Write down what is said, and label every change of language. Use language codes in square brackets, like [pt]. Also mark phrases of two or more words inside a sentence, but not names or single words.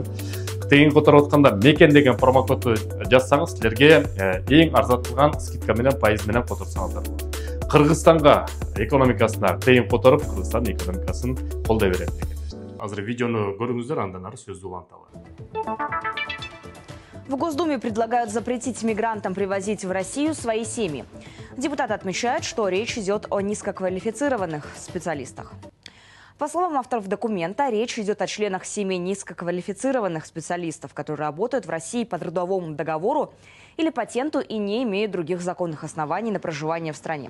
[ky] Тыйын которуп атканда мекен деген промокодду жазсаңыз, силерге эң арзатылган скидка менен, пайыз менен которсоңуздар болот. Кыргызстанга экономикасына тыйын которуп, Кыргызстан экономикасын колдой берет мекендештер. Азыр видеону көрүңүздөр, андан ары сөздү уланталы. [ru] В Госдуме предлагают запретить мигрантам привозить в Россию свои семьи. Депутаты отмечают, что речь идет о низкоквалифицированных специалистах. По словам авторов документа, речь идет о членах семей низкоквалифицированных специалистов, которые работают в России по трудовому договору или патенту и не имеют других законных оснований на проживание в стране.